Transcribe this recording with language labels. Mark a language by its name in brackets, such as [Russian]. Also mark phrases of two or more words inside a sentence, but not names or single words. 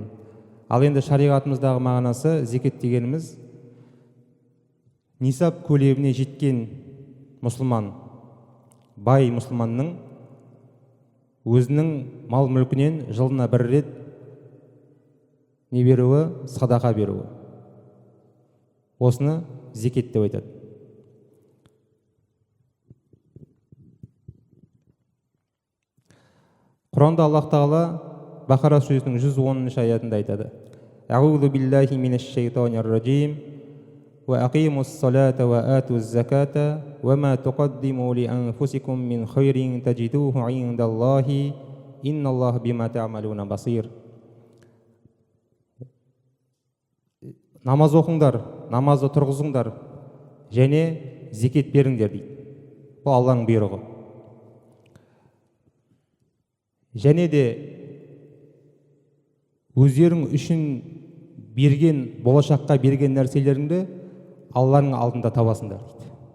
[Kazakh] Ал енді шариғатымыздағы мағынасы, зекет дегеніміз нисап көлеміне жеткен мұсылман, бай мұсылманның өзінің мал мүлкінен жылына бір рет не беруі, садақа беруі. Осыны зекет деп айтады. Құранда Аллах Тағала Бақара сүресінің 110 аятында айтады: [Arabic] "أعوذ بالله من الشيطان الرجيم وأقيموا الصلاة وآتوا الزكاة وما تقدموا لأنفسكم من خير تجدوه عند الله إن الله بما تعملون بصير". [Kazakh] Намаз оқыңдар, намазды тұрғызыңдар, және зекет беріңдер дейді. Бұл Алланың бұйрығы. Және де өздерің үшін берген, болашаққа берген нәрселеріңді Алланың алдында табасыңдар дейді.